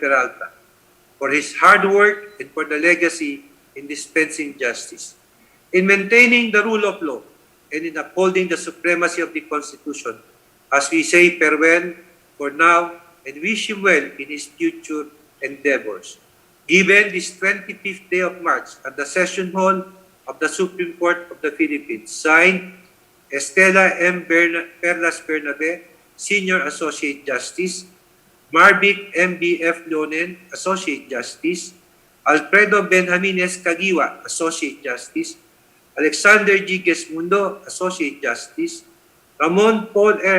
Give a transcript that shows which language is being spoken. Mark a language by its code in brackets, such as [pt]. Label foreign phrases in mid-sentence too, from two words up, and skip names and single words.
[en] Peralta, for his hard work and for the legacy in dispensing justice, in maintaining the rule of law, and in upholding the supremacy of the Constitution, as we say farewell for now and wish him well in his future endeavors. Given this 25th day of March at the Session Hall of the Supreme Court of the Philippines, signed Estela M. Perlas Bernabe, Senior Associate Justice, Marvic M.B.F. Leonen, Associate Justice, Alfredo Benjamines Cagiwa, Associate Justice, Alexander G. Gesmundo, Associate Justice, Ramon Paul R.